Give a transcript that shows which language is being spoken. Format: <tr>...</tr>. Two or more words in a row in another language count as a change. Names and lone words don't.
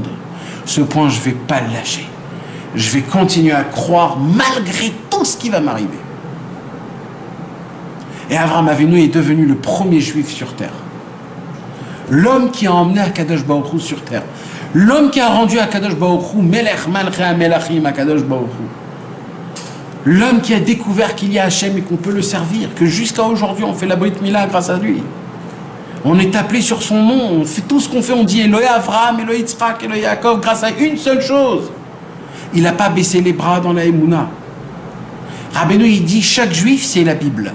<fr>Ce point, je ne vais pas le lâcher. Je vais continuer à croire malgré tout ce qui va m'arriver. Et Avraham Avinu est devenu le premier juif sur terre. L'homme qui a emmené</fr> <he>הקדוש ברוך הוא</he> <fr>sur terre. L'homme qui a rendu</fr> <he>הקדוש ברוך הוא מלך מלכי המלכים הקדוש ברוך הוא.</he> <fr>L'homme qui a découvert qu'il y a Hachem et qu'on peut le servir, que jusqu'à aujourd'hui on fait la</fr> <he>ברית מילה</he> <fr>grâce à lui. On est appelé sur son nom, on fait tout ce qu'on fait, on dit</fr> <he>אלהי אברהם, אלהי יצחק, אלהי יעקב,</he> <fr>grâce à une seule chose. Il n'a pas baissé les bras dans la Emouna. Rabbeinu, il dit chaque juif c'est la Bible.</fr>